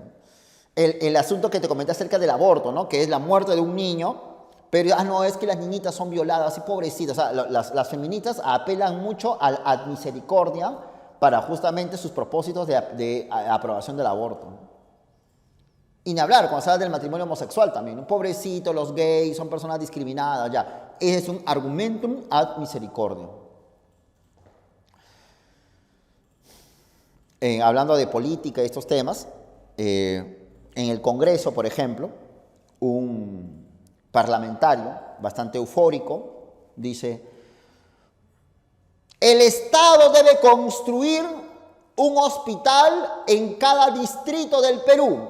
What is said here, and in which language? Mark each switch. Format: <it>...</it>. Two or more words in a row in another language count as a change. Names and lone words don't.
<es>El asunto que te comenté acerca del aborto, ¿no? Que es la muerte de un niño, pero no, es que las niñitas son violadas y pobrecitas. O sea, las feministas apelan mucho</es> <la>ad misericordia</la> <es>para justamente sus propósitos de aprobación del aborto. Y ni hablar, cuando se habla del matrimonio homosexual también, un pobrecito, los gays son personas discriminadas, ya. Ese es un</es> <la>argumentum ad misericordia.</la> <es>Hablando de política y estos temas, en el Congreso, por ejemplo, un parlamentario bastante eufórico dice: el Estado debe construir un hospital en cada distrito del Perú.</es>